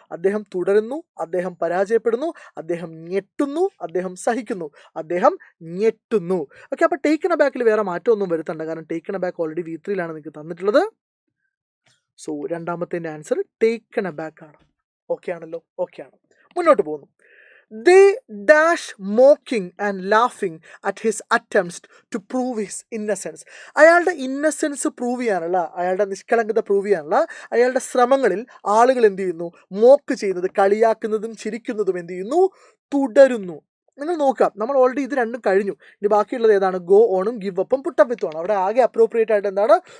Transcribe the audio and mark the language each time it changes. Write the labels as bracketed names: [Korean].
[Malayalam] അദ്ദേഹം തുടരുന്നു, അദ്ദേഹം പരാജയപ്പെടുന്നു, അദ്ദേഹം ഞെട്ടുന്നു, അദ്ദേഹം സഹിക്കുന്നു, അദ്ദേഹം ഞെട്ടുന്നു. ഓക്കെ, അപ്പോൾ ടേക്കൺ ബാക്കിൽ വേറെ മാറ്റമൊന്നും വരുത്തണ്ട, കാരണം ടേക്കൺ ബാക്ക് ഓൾറെഡി V3 നിങ്ങൾക്ക് തന്നിട്ടുള്ളത്. സോ രണ്ടാമത്തെ ആൻസർ ടേക്കൺ ബാക്ക് ആണ്. ഓക്കെ ആണല്ലോ? ഓക്കെ ആണ്. മുന്നോട്ട് പോകുന്നു. [English] They dash mocking and laughing at his attempts to prove his innocence. [Malayalam] അയാളുടെ ഇന്നസെൻസ് പ്രൂവ് ചെയ്യാനുള്ള, അയാളുടെ നിഷ്കളങ്കത പ്രൂവ് ചെയ്യാനുള്ള അയാളുടെ ശ്രമങ്ങളിൽ ആളുകൾ എന്ത് ചെയ്യുന്നു? മോക്ക് ചെയ്യുന്നത്, കളിയാക്കുന്നതും ചിരിക്കുന്നതും എന്ത് ചെയ്യുന്നു? തുടരുന്നു. നിങ്ങൾ നോക്കാം, നമ്മൾ ഓൾറെഡി ഇത് രണ്ടും കഴിഞ്ഞു. ഇനി ബാക്കിയുള്ളത് ഏതാണ്? Go ഓണും give അപ്പും put up വിത്തുമാണ്. അവിടെ ആകെ അപ്രോപ്രിയേറ്റ് ആയിട്ട് എന്താണ്?